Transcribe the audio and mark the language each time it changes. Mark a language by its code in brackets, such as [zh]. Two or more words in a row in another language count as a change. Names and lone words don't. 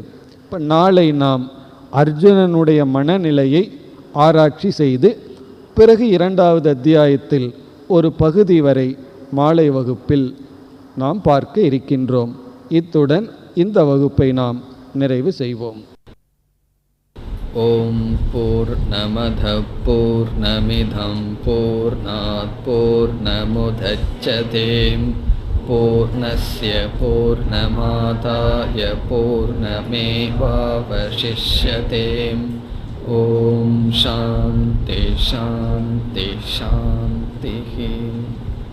[ta] இப்போ நாளை நாம் அர்ஜுனனுடைய மனநிலையை ஆராய்ச்சி செய்து பிறகு இரண்டாவது அத்தியாயத்தில் ஒரு பகுதி வரை மாலை வகுப்பில் நாம் பார்க்க இருக்கின்றோம். இத்துடன் இந்த வகுப்பை நாம் நிறைவு செய்வோம். [sa] ओम् पूर्णमद पूर्णमिदम् पूर्णात् पूर्णमुदच्यते पूर्णस्य पूर्णमादाय पूर्णमेवावशिष्यते. ओम् शान्ति शान्ति शान्ति.